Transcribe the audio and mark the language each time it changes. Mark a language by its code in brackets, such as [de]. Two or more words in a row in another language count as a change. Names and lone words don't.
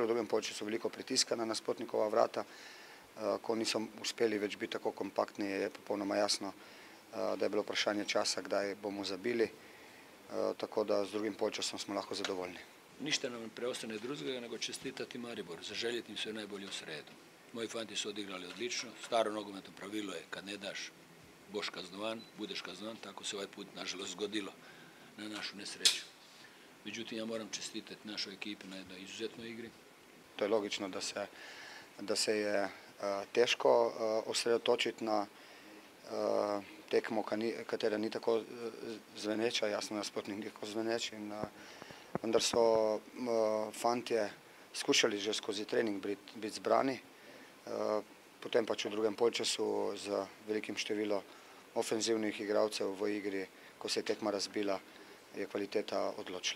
[sl] V drugem polčasu veliko pritiska na nasprotnikova vrata. Ko niso uspeli več biti tako kompaktni, je popolnoma jasno, da je bilo vprašanje časa, kdaj bomo zabili. Tako da z drugim polčasom smo lahko zadovoljni. [hr] Ništa nam preostane drugega nego čestitati Mariboru, zaželjeti im sve najbolje u sredu. Moji fanti su odigrali odlično. Staro nogometno pravilo je kad ne daš, [sl] boš kaznovan, [hr] budeš kaznovan, tako se ovaj put nažalost zgodilo na našu nesreću. Međutim, ja moram čestitati našoj ekipi na jednoj izuzetnoj igri. [sl] To je logično da se je teško osredotočiti na tekmo, katera ni tako zveneča, jasno nasprotnik ni tako zveneč, vendar so fantje skušali že skozi trening biti zbrani, potem pač v drugem polčasu z velikim številom ofenzivnih igralcev v igri, ko se je tekma razbila, je kvaliteta odločila.